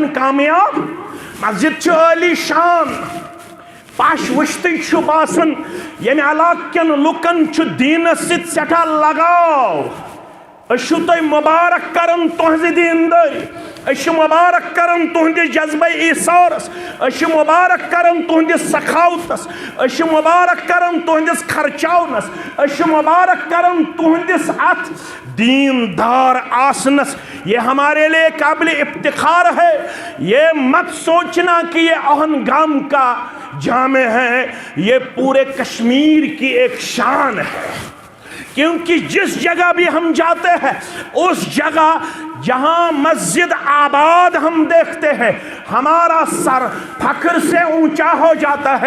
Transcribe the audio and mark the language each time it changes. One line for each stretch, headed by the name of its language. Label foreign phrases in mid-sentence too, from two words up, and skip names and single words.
Kashmiri: कामयाब मस्जिद आली शान पश वुश्त बासन यम इलाकन लुकन दीनस सठा लगाव तुह मुबारक करन तुहज दीनदारी मुबारक करन तुहदिस जज्बे ईसारस मुबारक करन तुहदिस सखावतस मुबारक करन तुहदिस खर्चावनस मुबारक करन तुहदिस अथ दीनदार आसनस।
Urdu: یہ ہمارے لیے قابل افتخار ہے۔ یہ مت سوچنا کہ یہ اہنگام کا جامع ہے، یہ پورے کشمیر کی ایک شان ہے. کیونکہ جس جگہ بھی ہم جاتے ہیں اس جگہ جہاں مسجد آباد ہم دیکھتے ہیں ہمارا سر فخر سے اونچا ہو جاتا ہے.